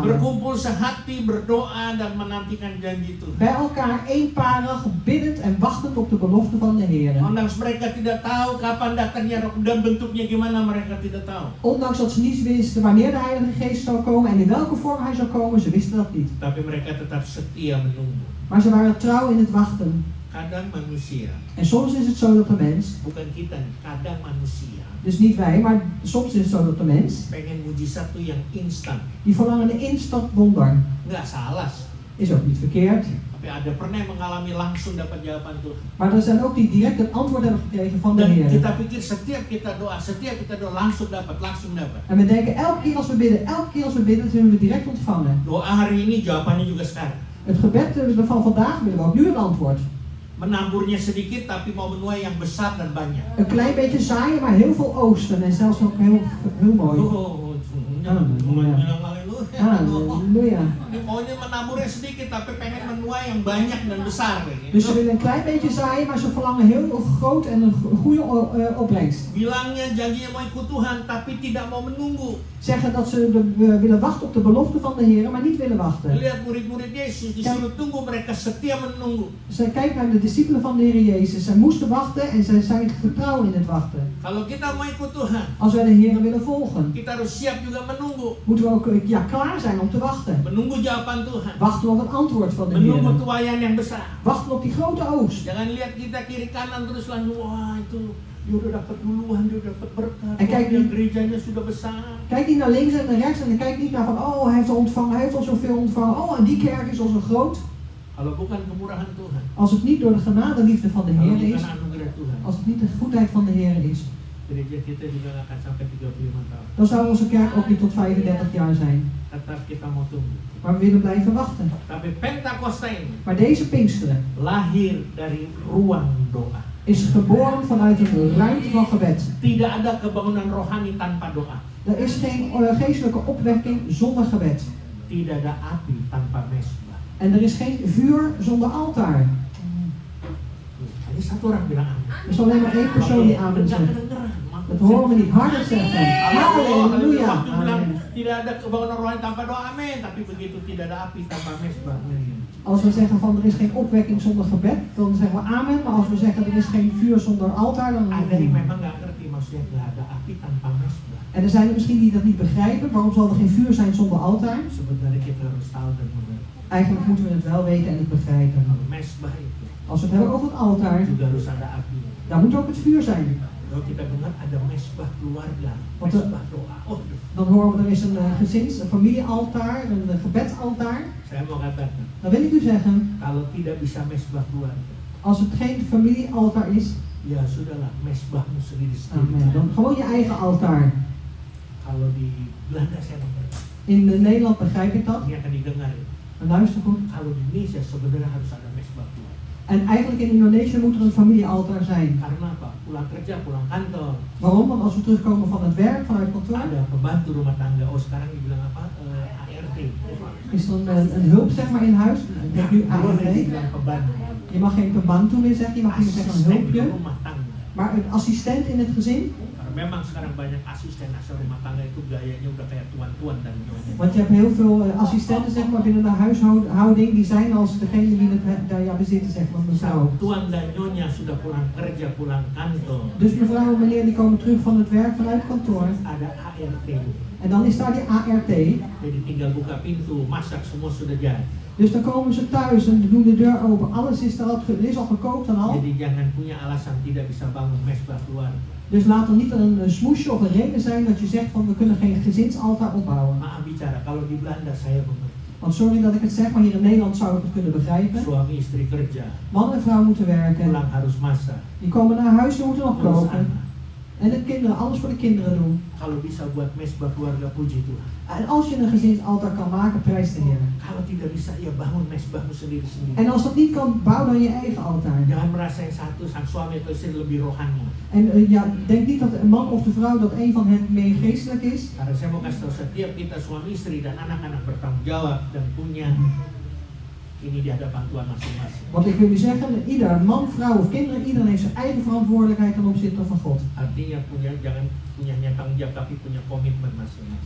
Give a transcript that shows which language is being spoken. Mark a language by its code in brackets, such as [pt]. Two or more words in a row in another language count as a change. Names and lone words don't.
[id] berkumpul sehati, berdoa dan menantikan janji Tuhan. [nl] Bij elkaar eenparig, biddend en wachtend op de belofte van de Heer. [id] Ondanks mereka tidak tahu kapan datangnya Roh dan bentuknya gimana, mereka tidak tahu. [nl] Ondanks dat ze niet wisten wanneer de Heilige Geest zou komen en in welke vorm hij zou komen, ze wisten dat niet. [id] Tapi mereka tetap setia menunggu. [nl] Maar ze waren trouw in het wachten. [id] Kadang manusia, [nl] En soms is het zo dat de mens, [id] bukan kita nih, kadang manusia [nl] dus niet wij, maar soms is het zo dat de mens, [id] pengen mujizat tuh yang instan. [nl] die verlangen een instant wonder. [id] Nggak salah, [nl] Is ook niet verkeerd. [id] tapi ada pernah yang mengalami langsung dapat jawaban Tuhan. [nl] Maar er zijn ook die direct een antwoord hebben gekregen van de [id] Dan [nl] Heer. [id] kita pikir setiap kita doa langsung dapat. [nl] En we denken elke keer als we bidden, dat zullen we direct ontvangen. [id] Doa hari ini jawabannya juga sekarang. [nl] Het gebed van vandaag willen we ook nu een antwoord. [id] Menaburnya sedikit tapi mau menuai yang besar dan banyak. [nl] Een klein beetje zaaien, maar heel veel oogsten en zelfs ook heel mooi. [id] Jangan bilang haleluya. [nl] Halleluja. [id] Ini maunya menaburnya sedikit tapi pengen menuai yang banyak dan besar. [nl] Dus ze willen een klein beetje zaaien, maar ze verlangen heel groot en een goede opbrengst. [id] Bilangnya janjinya mau ikut Tuhan tapi tidak mau menunggu. [nl] Zeggen dat ze willen wachten op de belofte van de Heer, maar niet willen wachten. [id] Lihat murid-murid Yesus disuruh tunggu, mereka setia menunggu. [nl] Ze kijken naar de discipelen van de Heer Jezus. Zij moesten wachten en zij zijn getrouw in het wachten. [id] Kalau kita mau ikut Tuhan, [nl] Als wij de Heer willen volgen, [id] kita harus siap juga menunggu. [nl] moeten we ook klaar zijn om te wachten. [id] Menunggu jawaban Tuhan. [nl] Wachten op het antwoord van de [id] Menunggu [nl] Heer. [id] tuaian yang besar. [nl] Wachten op die grote oogst. [id] Jangan lihat kita kiri kanan terus langsung wah itu dia udah dapat duluan, dia udah dapat berkat. [nl] En kijk [id] Wah, [nl] niet- [id] gerejanya sudah besar. [nl] Kijk niet naar links en naar rechts en kijk niet naar van oh hij heeft al ontvangen, hij heeft al zoveel ontvangen. Oh en die kerk is al zo groot. [id] Kalau bukan kemurahan Tuhan, [nl] Als het niet door de genadeliefde van de [id] kalau [nl] Heer is, [id] bukan anugerah Tuhan, [nl] als het niet de goedheid van de Heer is, [id] gereja kita juga nggak akan sampai 35 tahun. [nl] dan zou onze kerk ook niet tot 35 jaar zijn. [id] Tetap kita mau tunggu. [nl] Maar we willen blijven wachten. [id] Tapi Pentakosta ini [nl] Maar deze Pinksteren [id] lahir dari ruang doa. [nl] is geboren vanuit een ruimte van gebed. [id] Tidak ada kebangunan rohani tanpa doa. [nl] Er is geen geestelijke opwekking zonder gebed. [id] Tidak ada api tanpa mesbah. [nl] En er is geen vuur zonder altaar. [id] Hanya satu orang bilang amin. [nl] Er is alleen maar één persoon die amen [id] Nggak [nl] zegt. [id] kedengeran. [nl] Dat horen we niet harder zeggen. Halleluja. [id] Waktu bilang [nl] Amen. [id] tidak ada kebangunan rohani tanpa doa, amin. Tapi begitu tidak ada api tanpa mesbah. [nl] Als we zeggen van er is geen opwekking zonder gebed, dan zeggen we amen. Maar als we zeggen er is geen vuur zonder altaar, dan [id] Ada yang memang nggak ngerti maksudnya nggak ada api tanpa mesbah. [nl] En er zijn er misschien die dat niet begrijpen. Waarom zal er geen vuur zijn zonder altaar? [id] Sebenarnya kita harus tahu dan mengerti. [nl] Eigenlijk moeten we het wel weten en het begrijpen. [id] Kalau mesbah itu [nl] Als we het hebben over het altaar, [id] juga harus ada api. [nl] daar moet ook het vuur zijn. [id] Kalau kita dengar ada mesbah keluarga, [nl] Wat [id] mesbah doa. Oh, [nl] Dan horen we er is een een familiealtaar, een gebedsaltaar. [id] saya mau katakan, [nl] Dan wil ik u zeggen, [id] kalau tidak bisa mesbah keluarga, [nl] als het geen familiealtaar is, [id] ya sudahlah mesbahmu [nl] amen, [id] sendiri-sendiri. [nl] dan gewoon je eigen altaar. [id] Kalau di Belanda saya mengerti, [nl] In Nederland begrijp ik dat. [id] ini akan didengar. [nl] En luister goed. [id] Kalau di Indonesia sebenarnya harus ada mesbah keluarga. [nl] En eigenlijk in Indonesië moet er een familiealtaar zijn. [id] Karena apa? Pulang kerja, pulang kantor, [nl] Waarom? Want als we terugkomen van het werk, vanuit kantoor, [id] ada pembantu rumah tangga. Oh sekarang dibilang apa? ART. [nl] is er een hulp zeg maar in huis. Ik denk nu [id] Dulu ART. dibilang pembantu. [nl] Je mag geen pembantu meer zeggen, je mag niet meer zeggen een [id] Asisten di [nl] hulpje. [id] rumah tangga. [nl] Maar een assistent in het gezin. [id] Karena memang sekarang banyak asisten rumah tangga itu gayanya udah kayak tuan-tuan dan nyonya. [nl] Want je hebt heel veel assistenten zeg maar binnen de huishouding. Die zijn als degene die het daar ja, bezitten zeg maar mevrouw. [id] Tuan dan nyonya sudah pulang kerja, pulang kantor. [nl] Dus mevrouw en meneer die komen terug van het werk vanuit kantoor. [id] Ada ART. [nl] En dan is daar die ART. [id] Jadi tinggal buka pintu, masak semua sudah jadi. [nl] Dus dan komen ze thuis en doen de deur open. Alles is er al, is al gekookt en al. [id] Jadi jangan punya alasan tidak bisa bangun mesbah keluarga. [nl] Dus laat er niet een smoesje of een reden zijn dat je zegt van we kunnen geen gezinsaltaar opbouwen. [id] Maaf bicara, kalau di Belanda saya mengerti. [nl] Want sorry dat ik het zeg, maar hier in Nederland zou ik het kunnen begrijpen. [id] Suami istri kerja, [nl] Man en vrouw moeten werken. [id] pulang harus masak. [nl] Die komen naar huis, die moeten nog [id] Urus [nl] koken. [id] anak. [nl] En de kinderen, alles voor de kinderen doen. [id] Kalau bisa buat mesbah keluarga, puji Tuhan. [nl] En als je een gezinsaltaar kan maken, prijs de Heer. [id] Kalau tidak bisa, ya bangun mesbahmu sendiri-sendiri. [nl] En als dat niet kan, bouw dan je eigen altaar. [id] Jangan merasa yang satu, sang suami atau istri lebih rohani. [nl] En ja, denk niet dat de man of de vrouw dat een van hen meer geestelijk is. [id] Karena saya mau kasih tahu setiap kita suami istri dan anak-anak bertanggung jawab dan punya ini di hadapan Tuhan masing-masing. [nl] Want ik wil u zeggen, ieder man, vrouw of kinderen, iedereen heeft zijn eigen verantwoordelijkheid ten opzichte van God. [id] Artinya jangan punya tanggung jawab tapi punya komitmen masing-masing.